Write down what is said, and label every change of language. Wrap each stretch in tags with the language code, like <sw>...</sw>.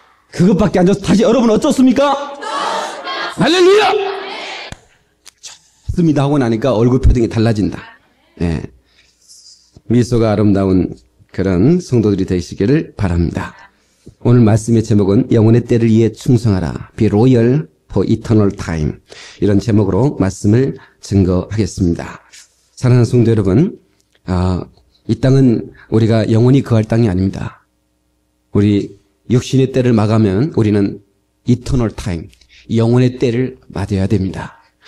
<ko>그것밖에 안 좋아서 다시 여러분 어떻습니까? 할렐루야! 좋습니다 하고 나니까 얼굴 표정이 달라진다. 예. 미소가 아름다운 그런 성도들이 되시기를 바랍니다. 오늘 말씀의 제목은 영혼의 때를 위해 충성하라.</ko> <en>Be loyal for eternal time.</en> <ko>이런 제목으로 말씀을 증거하겠습니다. 사랑하는 성도 여러분, 이 땅은 우리가 영원히 거할 땅이 아닙니다. 우리 육신의 때를 마감하면 우리는</ko> <en>eternal time,</en> <ko>영혼의 때를 맞아야 됩니다.</ko>